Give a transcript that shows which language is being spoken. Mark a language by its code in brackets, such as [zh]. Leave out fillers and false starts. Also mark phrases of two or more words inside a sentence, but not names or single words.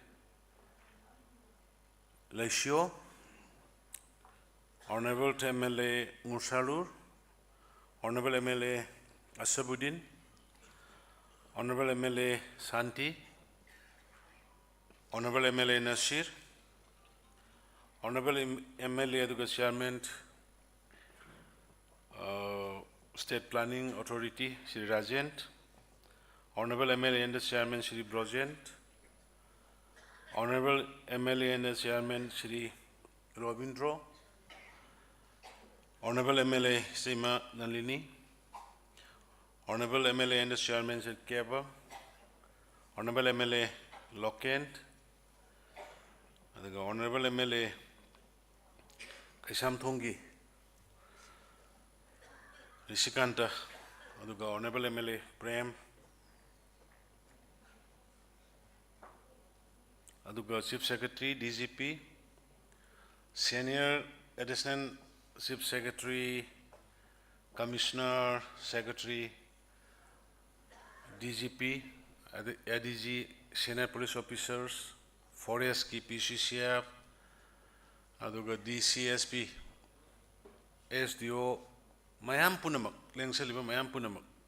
[en] Laishio, Honorable MLA Mursalur, Honorable MLA Asabuddin, Honorable MLA Santi, Honorable MLA Nasir, Honorable MLA Aduga Chairman, State Planning Authority, Shri Rajent, Honorable MLA and the Chairman, Shri Brojent, Honorable MLA and the Chairman, Shri Robindro, Honorable MLA Seema Nalini, Honorable MLA and the Chairman Shri Keba, Honorable MLA Lokent, Honorable MLA Kaisham Thongi, Rishikanta, Honorable MLA Prem, Chief Secretary, DGP, Senior Additional Chief Secretary, Commissioner, Secretary, DGP, ADG, Senior Police Officers, Forest Key PCCF, DCSP, SDO, [mni] Mayam Punamak, Lengsaliba Mayam Punamak,